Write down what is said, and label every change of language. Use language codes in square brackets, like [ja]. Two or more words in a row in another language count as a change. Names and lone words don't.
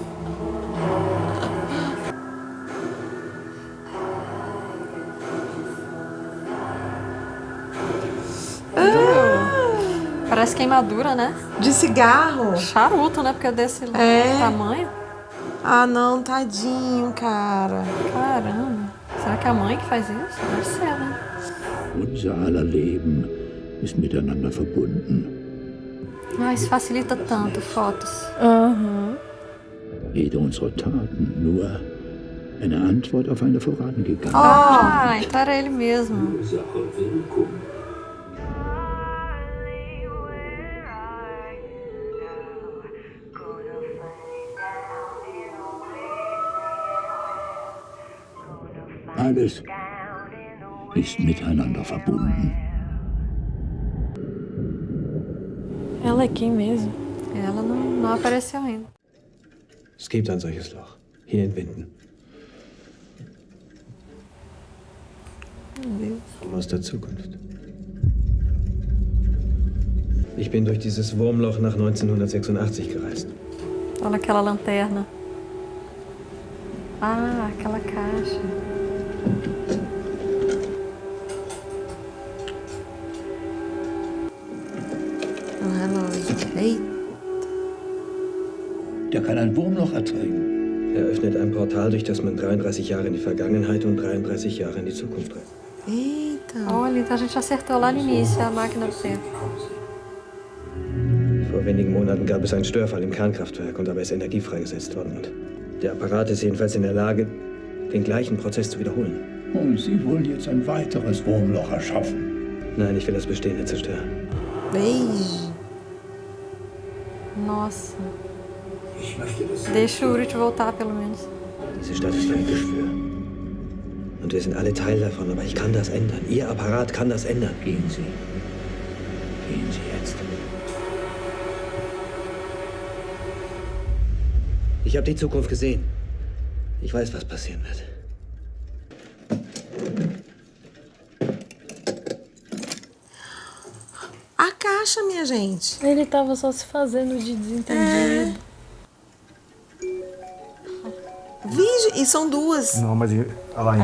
[pt] Parece queimadura, né? De cigarro. Charuto, né? Porque é desse tamanho. Ah, não, tadinho, cara. Caramba. Será que é a mãe que faz isso? Deve ser, né? [de] Unser aller Leben ist miteinander verbunden. [pt] Ah, isso facilita tanto, fotos. Uhum. [de] Jede unserer Taten nur eine Antwort auf eine vorangegangene. [pt] Ah, então era ele mesmo. [de] Alles ist miteinander verbunden. [pt] Ela é quem mesmo? Ela não apareceu ainda. [de] Es gibt ein solches Loch. Hier in Winden. Komm aus der Zukunft. Ich bin durch dieses Wurmloch nach 1986 gereist. [pt] Olha aquela lanterna. Ah, aquela caixa. Um relógio. Eita. [de] Der kann ein Wurmloch erzeugen. Er öffnet ein Portal, durch das man 33 Jahre in die Vergangenheit und 33 Jahre in die Zukunft reist. [pt] Eita. Olha, então a gente acertou lá no início a máquina do tempo. [de] Vor wenigen Monaten gab es einen Störfall im Kernkraftwerk und dabei ist Energie freigesetzt worden. Und der Apparat ist jedenfalls in der Lage, den gleichen Prozess zu wiederholen. Und Sie wollen jetzt ein weiteres Wurmloch erschaffen. Nein, ich will das Bestehende zerstören. [pt] Beijo. Nossa. Deixa o Urit voltar, pelo menos. [de] Diese Stadt ist ein Geschwür. Und wir sind alle Teil davon, aber ich kann das ändern. Ihr Apparat kann das ändern. Gehen Sie. Gehen Sie jetzt. Ich habe die Zukunft gesehen. Ich weiß, was passieren wird. [pt] A caixa, minha gente. Ele tava só se fazendo de desentendido. Vige, e são duas. Não, mas olha lá,